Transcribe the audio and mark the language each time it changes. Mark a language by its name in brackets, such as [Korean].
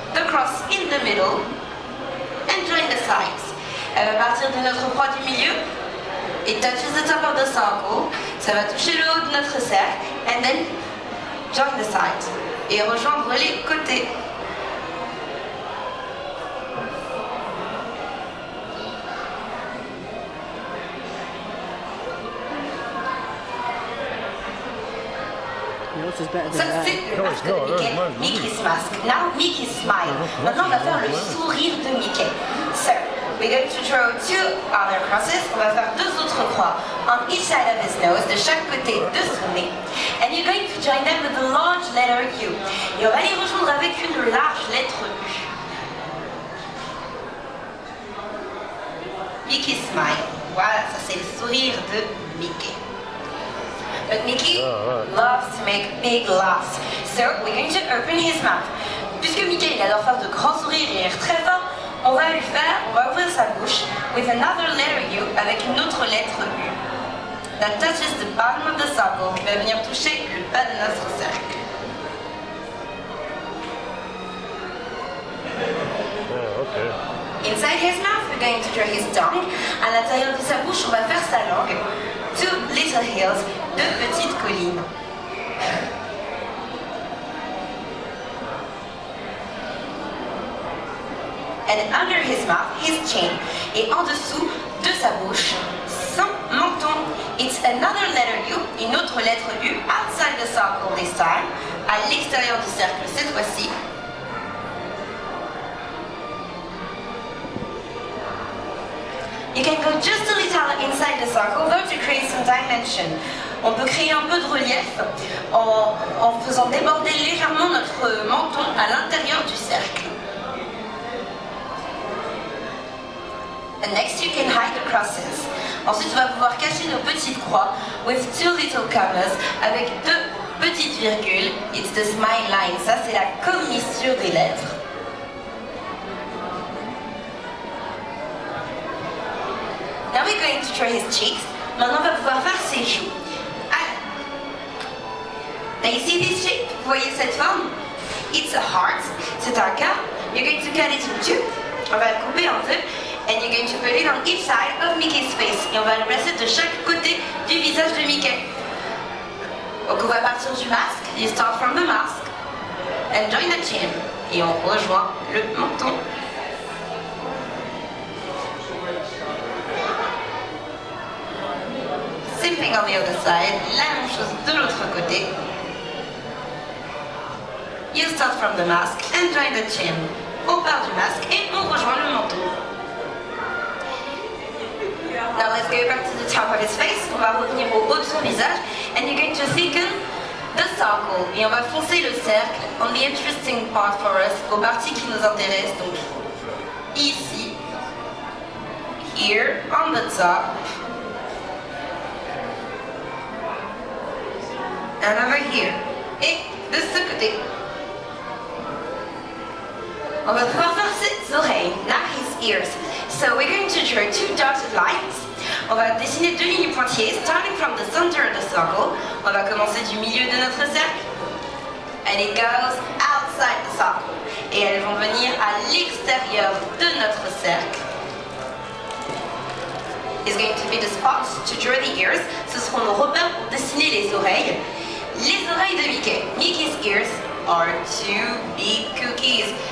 [English] cross in the middle and join the sides. [French] Elle va partir de notre croix du milieu. [English] It touches the top of the circle. [French] Ça va toucher le haut de notre cercle. [English] And then join the sides. [French] Et rejoindre les côtés. [English] Yours is better than [French] Ça, [English] that. [French] c'est le masque de Mickey, [English] Mickey's mask. Now, Mickey's smile. [French] Maintenant, on va faire le sourire de Mickey. [English] So, we're going to draw two other crosses. [French] On va faire deux autres croix [English] on each side of his nose, [French] de chaque côté de son nez. [English] And you're going to join them with a large letter U. [French] Et on va les rejoindre avec une large lettre U. [English] Mickey's smile. [French] Voilà, ça c'est le sourire de Mickey. [English] But Mickey loves to make big laughs. So we're going to open his mouth. [French] Puisque Mickey il adore faire de grands sourires et rire très fort, on va ouvrir sa bouche [English] with another letter U [French] avec une autre lettre U. [English] That touches the bottom of the circle [French] qui va venir toucher le bas de notre cercle. [English] Inside his mouth, we're going to draw his tongue. [French] À l'intérieur de sa bouche, on va faire sa langue. [English] Two little hills, [French] deux petites collines. [English] And under his mouth, his chin. [French] Et en dessous de sa bouche, son menton. [English] It's another letter U, [French] une autre lettre U, [English] outside the circle this time. [French] À l'extérieur du cercle cette fois-ci. [English] You can go just a little inside the circle though to create some dimension. [French] On peut créer un peu de relief en faisant déborder légèrement notre menton à l'intérieur du cercle. [English] And next you can hide the crosses. [French] Ensuite on va pouvoir cacher nos petites croix [English] with two little commas [French] avec deux petites virgules. [English] It's the smile line. [French] Ça c'est la commissure des lettres. [English] Now we're going to draw his cheeks. [French] Maintenant, on va pouvoir faire ses joues. [English] Alors, now you see this shape? [French] Vous voyez cette forme? [English] It's a heart. [French] C'est un cœur. [English] You're going to cut it in two. [French] On va le couper en deux. [English] And you're going to put it on each side of Mickey's face. [French] Et on va le placer de chaque côté du visage de Mickey. Donc on va partir du masque. [English] You start from the mask. And join the chin. [French] Et on rejoint le menton. [English] Same thing on the other side, [French] la même chose de l'autre côté. [English] You start from the mask and join the chin. [French] On part du masque et on rejoint le menton. [English] Now let's go back to the top of his face. [French] On va revenir au haut de son visage. [English] And you're going to thicken the circle. [French] Et on va foncer le cercle [English] on the interesting part for us, [French] aux parties qui nous intéressent. Donc ici, [English] here, on the top. And over here. [French] Et de ce côté. On va pouvoir faire ses oreilles. [English] Now his ears. So we're going to draw two dotted lines. [French] On va dessiner deux lignes pointillées, [English] starting from the center of the circle. [French] On va commencer du milieu de notre cercle. [English] And it goes outside the circle. [French] Et elles vont venir à l'extérieur de notre cercle. [English] It's going to be the spots to draw the ears. [French] Ce seront nos repères pour dessiner les oreilles. Les oreilles de Mickey. [English] Mickey's ears are two big cookies.